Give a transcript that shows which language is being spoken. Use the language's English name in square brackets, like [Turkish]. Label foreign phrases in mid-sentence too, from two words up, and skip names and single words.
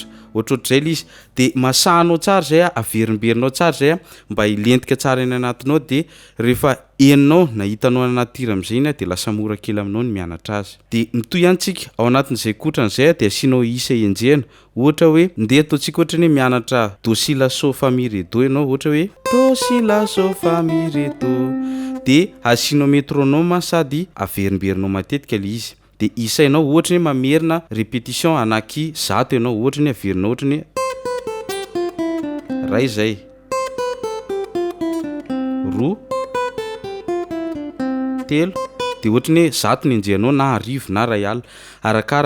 [Malagasy] Ohatrohatr'izay le izy dia masahanao tsara izay averimberinao tsara izay mba hilentika tsara eny anatinao dia rehefa eninao na hitanao anaty hira amin'izay iny dia lasa mora kely aminao ny mianatra azy. Dia mitohy ihany tsika ao anatin'izay kotrana izay dia asianao isa enjehana. Ohatra hoe ndeha ataontsika ohatra ny mianatra do si la so fa mi ré do ianao ohatra hoe do si la so fa mi ré do dia asianao métronome sady averimberinao matetika le izy. Dia isainao ohatra ny mamerina répétition anaky 100 ianao ohatra ny averinao ohatra ny ray izay roa telo dia ohatra ny 100 ny enjehanao na arivo na ray alina arakarany.